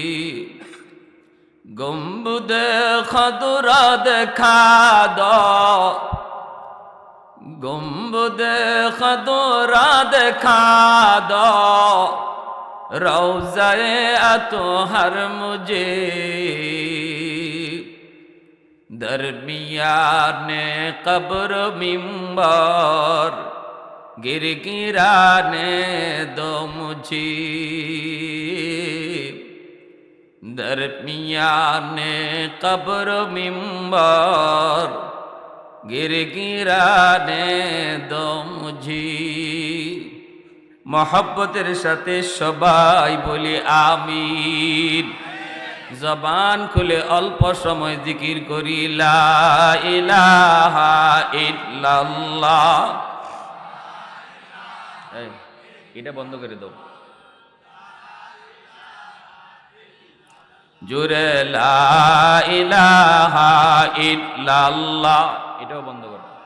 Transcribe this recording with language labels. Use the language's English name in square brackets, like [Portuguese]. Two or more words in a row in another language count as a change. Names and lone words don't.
[Urdu] گنبد خضرا دکھا دو گنبد خضرا دکھا دو روضہ اطہر مجھے درمیان قبر منبر گر گرانے دو مجھے درمیان قبر منبر گر گرانے دو مجھے [Bangla] মহব্বতের সাথে সবাই বলি আমিন জবান খুলে অল্প সময় জিকির করি [Arabic] لا إله إلا الله. [Bangla] এটা বন্ধ করে দাও জোরে, [Arabic] لا إله إلا الله, [Bangla] এটাও বন্ধ করো।